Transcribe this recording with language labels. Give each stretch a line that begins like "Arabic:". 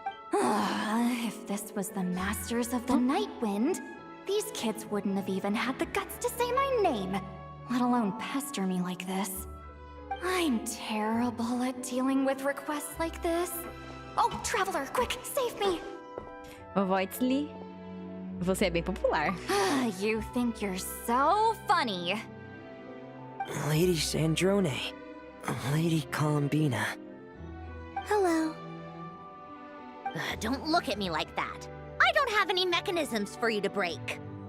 English: If this was the Masters of the Night Wind, these kids wouldn't have even had the guts to say my name, let alone pester me like this. I'm terrible at dealing with requests like this. Oh, Traveler, quick, save me!
Portuguese: Voitley, você é bem popular.
English: You think you're so funny. Lady Sandrone, Lady Columbina. Hello. Don't look at me like that. I don't have any mechanisms for you to break.